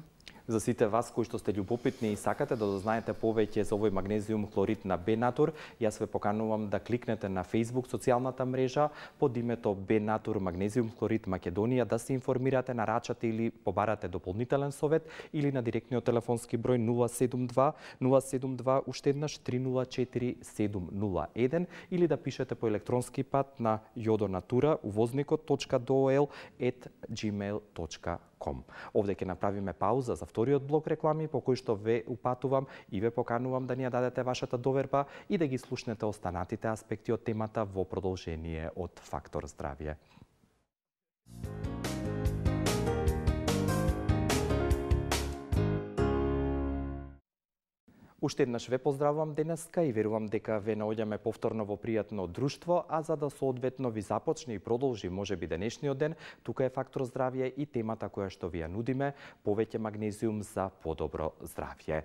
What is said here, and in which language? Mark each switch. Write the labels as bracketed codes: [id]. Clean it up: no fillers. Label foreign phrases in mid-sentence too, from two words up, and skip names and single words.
[mk] За сите вас кои што сте љубопитни и сакате да дознаете повеќе за овој магнезиум хлорид на Бенатур, јас ве поканувам да кликнете на Facebook социјалната мрежа под името Бенатур магнезиум хлорид Македонија да се информирате, нарачате или побарате дополнителен совет или на директниот телефонски број 072 уште еднаш 304 701 или да пишете по електронски пат на jodonatura uvoznikot.doel@gmail.com. www.magnezium.com. Овде ќе направиме пауза за вториот блок реклами, по кој што ве упатувам и ве поканувам да ни ја дадете вашата доверба и да ги слушнете останатите аспекти од темата во продолжение од Фактор здравје. Уште еднаш ве поздравувам денеска и верувам дека ве наоѓаме повторно во пријатно друштво, а за да соодветно ви започне и продолжи можеби денешниот ден, тука е Фактор здравје и темата која што ви ја нудиме, повеќе магнезиум за подобро здравје.